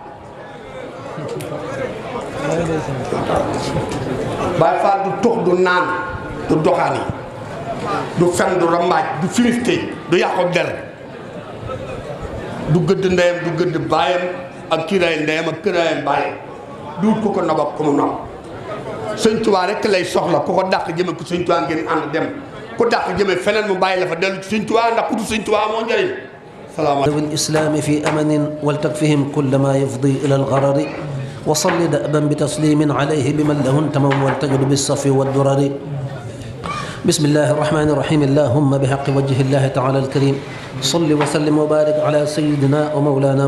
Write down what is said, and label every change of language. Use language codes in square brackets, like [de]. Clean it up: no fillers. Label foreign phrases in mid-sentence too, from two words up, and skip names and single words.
[wo] Baay Faal du tux du naan du doxaan yi du fen du rambaaj du filiste du yàqu der du gëdd ndeyam du gëdd baayam ak kiiraay ndeyam ak këraayam baayam du wut ku ko nob ak ku mu nob sëñ Tuubaa rek lay soxla ku ko dàq jëme ku sëñ Tuubaa ngeen ànd dem ku dàq jëme feneen mu bàyyi la fa dellu ci sëñ Tuubaa ndax ku du sëñ Tuubaa moo njëriñ [ar] ذوي الإسلام في أمن ولتكفهم كل ما يفضي إلى الغرر وصل دأبا بتسليم عليه بمن له انتمم والتجد بالصف والدرر بسم الله الرحمن الرحيم اللهم بحق وجه الله تعالى الكريم صل وسلم وبارك على سيدنا ومولانا